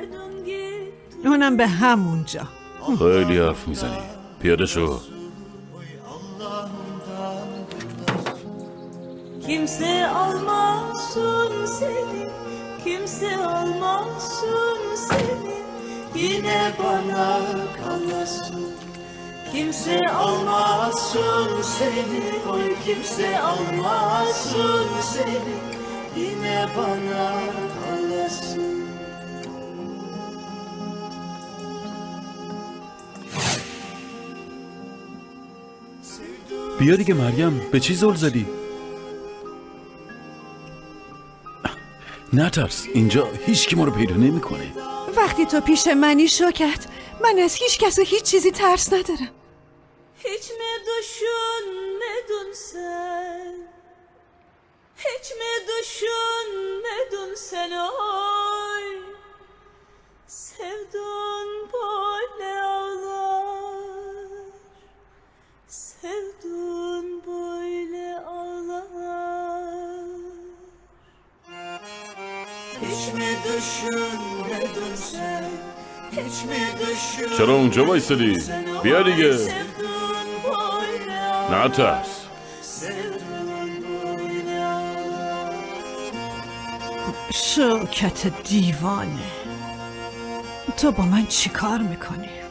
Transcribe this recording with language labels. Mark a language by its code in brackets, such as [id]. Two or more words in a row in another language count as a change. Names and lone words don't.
[fa] اونم به همونجا. خیلی حرف میزنی. پیاده شو. [tr] Kimse almasın seni, kimse almasın seni, yine bana kalasın. Kimse almasın seni, oy kimse almasın seni, yine bana kalasın. [fa] بیا دیگه مریم، به چی زل زدی؟ نترس، اینجا هیچ کی ما رو پیدا نمیکنه. وقتی تو پیش منی شوکت، من از هیچ کس و هیچ چیزی ترس ندارم. [tr] Hiç mi düşünmedin sen? Hiç mi düşünmedin sen oy? Sevdun böyle ağlar, sevdun böyle ağlar. Hiç mi düşünmedin sen? Hiç mi düşünmedin? [fa] چرا اونجا وایسادی؟ بیا دیگه. نترس. شوکت دیوانه، تو با من چی کار میکنی؟